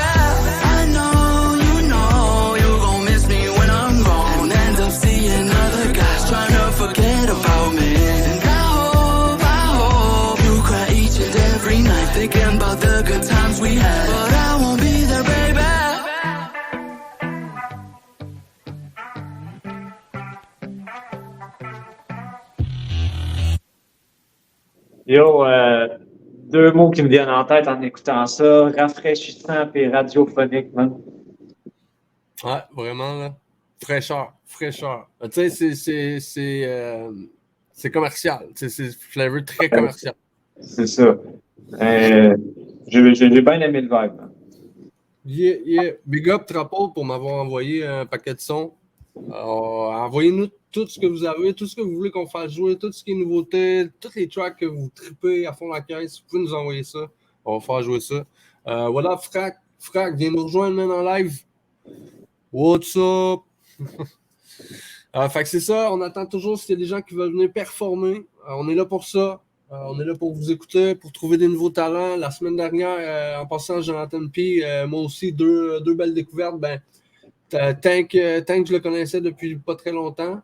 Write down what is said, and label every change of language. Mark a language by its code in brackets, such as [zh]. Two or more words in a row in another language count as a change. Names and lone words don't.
[en] I know you gon' miss me when I'm gone. And end up seeing other guys trying to forget about me. And I hope you cry each and every night thinking about the good times we had. But I won't be there, baby. [fr] Yo, deux mots qui me viennent en tête en écoutant ça, rafraîchissant et radiophonique, man. Ouais, vraiment, là. Fraîcheur. Tu sais, c'est commercial. C'est flavor très commercial. C'est ça. J'ai bien aimé le vibe, man. [en] Yeah. Big up [fr] Trapo pour m'avoir envoyé un paquet de sons. Envoyez-nous tout ce que vous avez, tout ce que vous voulez qu'on fasse jouer, tout ce qui est nouveauté, tous les tracks que vous tripez à fond la caisse. Vous pouvez nous envoyer ça. On va faire jouer ça. Voilà, Frac, viens nous rejoindre maintenant en live. [en] What's up? [fr] Fait que c'est ça, on attend toujours s'il y a des gens qui veulent venir performer. On est là pour ça. On est là pour vous écouter, pour trouver des nouveaux talents. La semaine dernière, en passant Jonathan P, moi aussi, deux belles découvertes. Tank, je le connaissais depuis pas très longtemps.